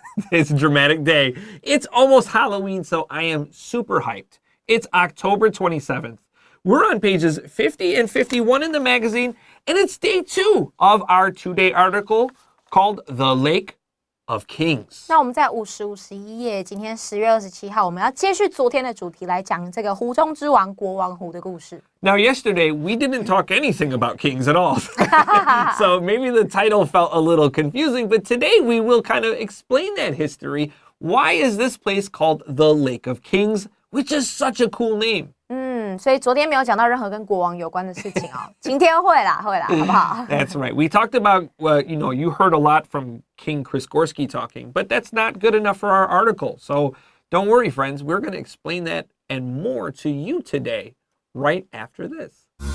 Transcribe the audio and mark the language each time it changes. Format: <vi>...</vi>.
<en>It's a dramatic day. It's almost Halloween, so I am super hyped. It's October 27th. We're on pages 50 and 51 in the magazine, and it's day 2 of our 2-day article called The Lake of Kings.</en> <zh>那我们在50、51页，今天10月27号，我们要接续昨天的主题来讲这个湖中之王国王湖的故事。</zh> <en>Now, yesterday, we didn't talk anything about kings at all. So maybe the title felt a little confusing, but today we will kind of explain that history. Why is this place called the Lake of Kings, which is such a cool name?</en> <zh>所以昨天没有讲到任何跟国王有关的事情哦，今天会啦，好不好？</zh> <en>That's right. We talked about, you heard a lot from King Chris Gorski talking, but that's not good enough for our article. So don't worry, friends. We're going to explain that and more to you today, right after this.</en>